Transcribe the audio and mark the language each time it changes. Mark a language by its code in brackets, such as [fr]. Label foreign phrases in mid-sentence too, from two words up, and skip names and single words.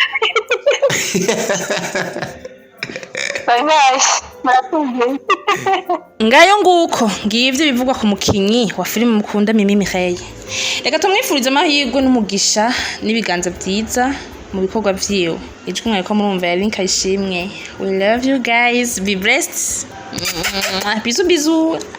[en] Bye bye. [rn] Murakoze. Ngayo nguko ngivyo bivugwa ku mukinyi wa filime mukunda MIREILLE. Reka tumwifurize amahirwe n'umugisha n'ibiganza vyiza mu bikorwa vyiwe. Ijwi mweko murumva ya Link Ishimwe. [en] We love you guys. Be blessed. [fr] Bisous bisous.